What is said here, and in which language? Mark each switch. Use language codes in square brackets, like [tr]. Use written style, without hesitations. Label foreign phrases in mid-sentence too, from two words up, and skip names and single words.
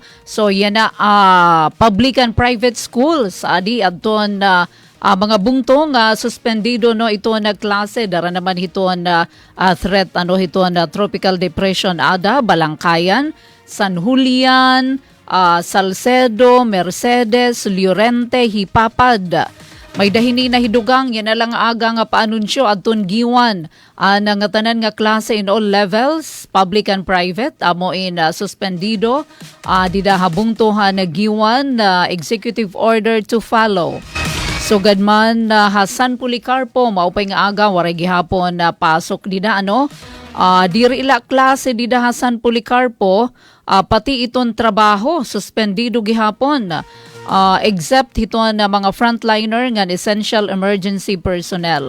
[war] So yan na [en] public and private schools [war] adi adton mga bungto nga suspendido no ito na klase dara naman ito na threat ito na [en] tropical depression [war] Ada, Balangkayan, San Julian, Salcedo, Mercedes, Llorente, Hipapad. May dahini na hidugang yan na lang aga nga paanunsyo adton giwan nga tanan nga klase [en] in all levels, public and private, [war] amo in suspendido, dida habungtuhan na giwan [en] executive order to follow. [war] Sugad man Hasan Policarpo maupay nga aga waray gihapon pasok dida diri ila klase dida Hasan Policarpo, pati iton trabaho suspendido gihapon, except hiton mga frontliner nga [en] essential emergency personnel.